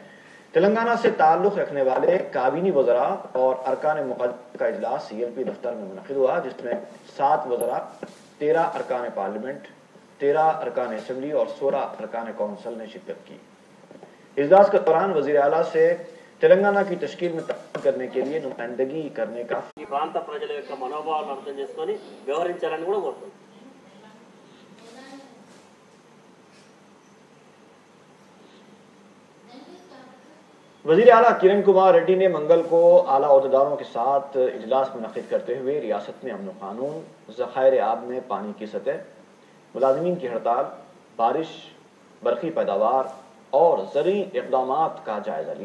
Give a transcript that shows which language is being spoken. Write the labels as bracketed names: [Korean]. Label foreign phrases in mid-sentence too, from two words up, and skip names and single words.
[Urdu] تلنگانہ سے تعلق رکھنے والے کابینی وزراء اور ارکان مقدمہ کا اجلاس سی ایل پی دفتر میں منعقد ہوا جس میں 7 وزراء، 13 ارکان پارلیمنٹ، 13 ارکان اسمبلی اور 16 ارکان کونسل نے شرکت کی. اجلاس کے دوران وزیر اعلیٰ سے تلنگانہ کی تشکیل میں تعاون کرنے کے لیے نمائندگی کرنے کا [Telugu] ఈ ప్రాంత ప్రజల యొక్క మనోభావాలను అర్థం చేసుకొని వ్యవహరించాలని కూడా కోరుతున్నాం. [Urdu] وزیر اعلیٰ کرن کمار ریڈی نے منگل کو اعلیٰ عہدیداروں کے ساتھ اجلاس منعقد کرتے ہوئے ریاست میں امن و قانون، ذخائر آب میں پانی کی سطح، ملازمین کی ہڑتال، بارش، برقی پیداوار اور زرعی اقدامات کا جائزہ لیا.